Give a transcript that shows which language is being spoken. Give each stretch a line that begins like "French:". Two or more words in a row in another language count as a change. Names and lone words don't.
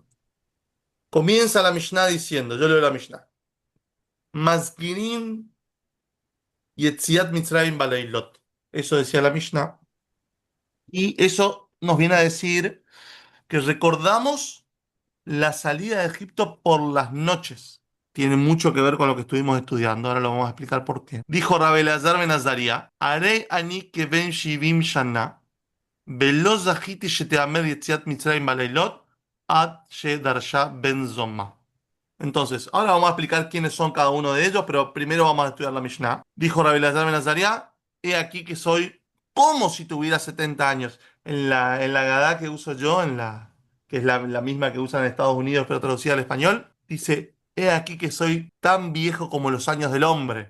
Spanish: Comienza la Mishnah diciendo, yo leo la Mishnah,
Hebrew: מזכירין יציאת מצרים בלילות.
Spanish: Eso decía la Mishnah. Y eso nos viene a decir que recordamos la salida de Egipto por las noches. Tiene mucho que ver con lo que estuvimos estudiando. Ahora lo vamos a explicar por qué.
Hebrew: Dijo Rabbi Elazar ben Azaria, הרי אני כבן שבעים שנה ולא זכיתי שתאמר יציאת מצרים בלילות עד שדרשה בן זומא.
Spanish: Entonces, ahora vamos a explicar quiénes son cada uno de ellos, pero primero vamos a estudiar la Mishnah. Dijo Rabbi Elazar ben Azaria, he aquí que soy como si tuviera 70 años. En la Gadá que uso yo, que es la misma que usan en Estados Unidos, pero traducida al español, dice, he aquí que soy tan viejo como los años del hombre.